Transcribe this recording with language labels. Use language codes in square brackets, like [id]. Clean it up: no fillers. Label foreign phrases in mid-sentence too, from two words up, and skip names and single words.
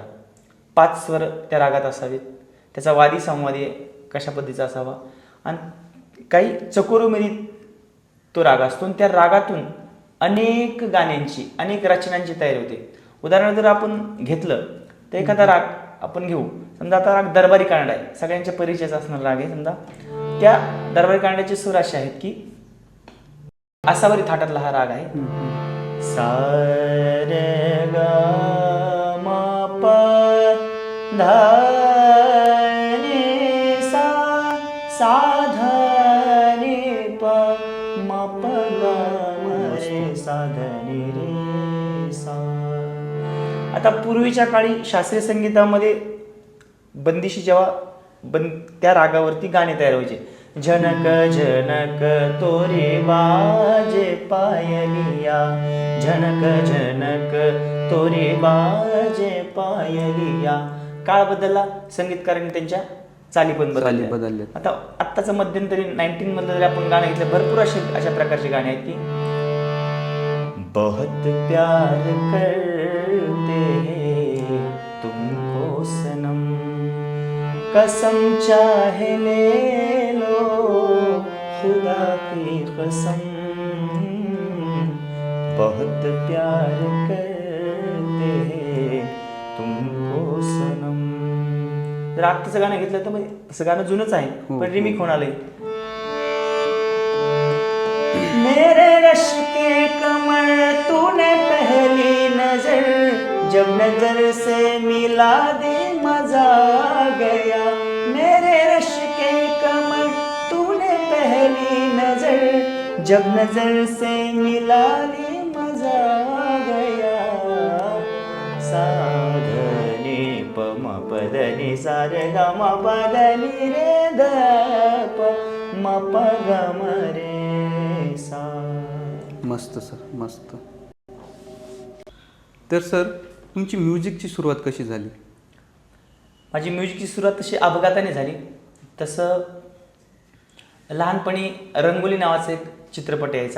[mr] 5 स्वर त्या रागात असावेत, त्याचा वादी संवादी कशा पद्धतीचा असावा आणि काही चकोरमध्ये तो राग असतो आणि त्या रागातून अनेक गाण्यांची, अनेक रचनांची तयारी होते. उदाहरण जर आपण घेतलं तर एखादा राग आपण घेऊ, समजा आता राग दरबारी कानडा आहे, सगळ्यांच्या परिचयाचा असणारा राग आहे. समजा त्या दरबारी कानड्याचे सूर असे आहेत की आसावरी थाटातला हा राग आहे. सा रे ग म प ध नि सा, सा ध नि प म प ग म रे सा ध नि रे सा. आता पूर्वीच्या काळी शास्त्रीय संगीतामध्ये बंदिशी जेव्हा त्या रागावरती गाणे तयार व्हायचे. [hi] जनक जनक तोरे बाजे पायलिया, जनक जनक तोरे बाजे पायलिया. [mr] काळ बदलला, संगीतकारांनी त्यांच्या चाली पण बदलल्या. आता आत्ताचं मध्यंतरी 19 मधलं जर आपण गाणं घेतलं, भरपूर अशा प्रकारचे गाणे आहेत की [hi] बहुत प्यार करते हैं तुमको सनम, कसम चाहे ले लो खुदा की कसम, बहुत प्यार करते हैं तुमको सनम. [mr] जर आत्ताचं गाणं घेतलं तर असं गाणं जुनंच आहे पण रिमिक होणार आहे. [hi] मेरे रश के कमर तूने पहली नजर, जब नजर से मिला दे मजा आ गया. मेरे रश के कमर तूने पहली नजर, जब नजर से मिला दे मजा आ गया. सा ध नि प म प ध नि सा रे ग म प ध नि रे ध प म प ग म रे सा. [mr] मस्त सर, मस्त. तर सर तुमची म्युझिकची सुरुवात कशी झाली? माझी म्युझिकची सुरुवात तशी अपघाताने झाली. तसं लहानपणी रंगोली नावाचा एक चित्रपट यायचा.